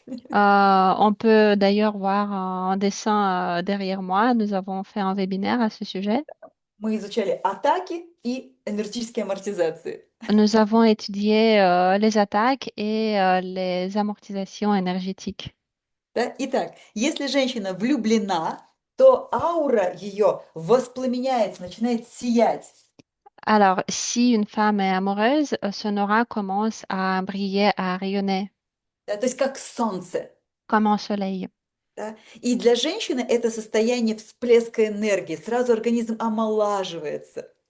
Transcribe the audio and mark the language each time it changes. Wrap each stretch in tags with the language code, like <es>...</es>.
<fr>On peut d'ailleurs voir un dessin derrière moi. Nous avons fait un webinaire à ce sujet.</fr> <ru>Мы изучали атаки и энергетические амортизации.</ru> <fr>Nous avons étudié les attaques et les amortisations énergétiques.</fr> <ru>Да? Итак, если женщина влюблена, то аура ее воспламеняется, начинает сиять.</ru> <fr>Alors, si une femme est amoureuse, son aura commence à briller, à rayonner</fr> <ru>Да? То есть как солнце.</ru> <fr>comme un soleil.</fr> <ru>Да? И для женщины это состояние всплеска энергии. Сразу организм омолаживается.</ru>